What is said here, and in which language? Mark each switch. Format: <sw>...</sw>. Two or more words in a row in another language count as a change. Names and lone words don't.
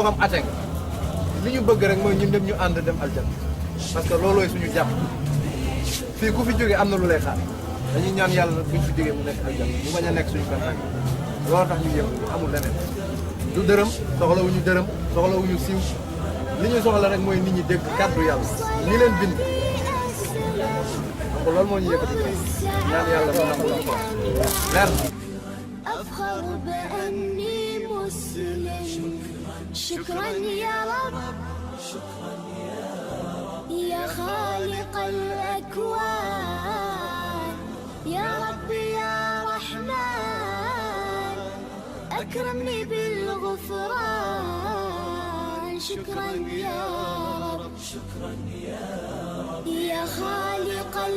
<wo>xam athée nga li ñu bëgg rek mooy ñun ñëpp ñu ànd dem aljanna</wo> <fr>parce que</fr> <wo>loolooy suñu jàpp fii ku fi jógee am na lu lay xaar dañuy ñaan yàlla nag buñ fi jógee mu nekk aljanna mu bañ a nekk suñu campagne loolu tax ñu yëngu amul leneen du dërëm soxlawuñu dërëm soxlawuñu siiw li ñu soxla rek mooy nit ñi dégg kàddu yàlla ñi leen bind donc loolu moo ñu yëkkati ñaan yàlla mu nangu la ko merci.</wo> <ar>أفخر بأني مسلم شكرا يا رب يا خالق الأكوان يا رب يا رحمن أكرمني بالغفران شكرا يا رب يا خالق</ar>